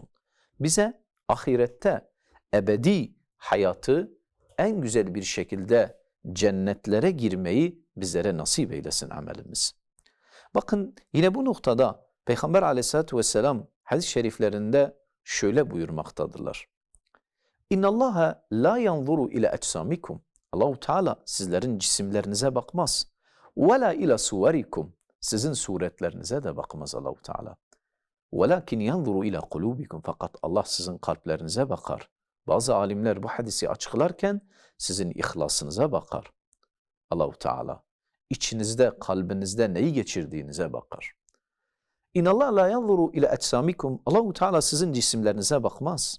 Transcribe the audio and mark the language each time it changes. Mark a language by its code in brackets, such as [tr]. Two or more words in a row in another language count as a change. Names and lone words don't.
[tr] Bize ahirette ebedi hayatı en güzel bir şekilde cennetlere girmeyi bizlere nasip eylesin amelimiz. Bakın yine bu noktada Peygamber [ar] عليه الصلاة والسلام [tr] hadis-i şeriflerinde şöyle buyurmaktadırlar. [ar] إن الله لا ينظر إلى أجسامكم. [tr] Allah-u Teala sizlerin cisimlerinize bakmaz. [ar] وَلَا اِلَى سُوَرِكُمْ [tr] sizin suretlerinize de bakmaz Allah-u Teala. [ar] وَلَكِنْ يَنْظُرُ اِلَى قُلُوبِكُمْ [tr] fakat Allah sizin kalplerinize bakar. Bazı alimler bu hadisi açıklarken sizin ihlasınıza bakar Allah-u Teala. İçinizde, kalbinizde neyi geçirdiğinize bakar. [ar] إن الله لا ينظر إلى أجسامكم. [tr] Allah-u Teala sizin cisimlerinize bakmaz.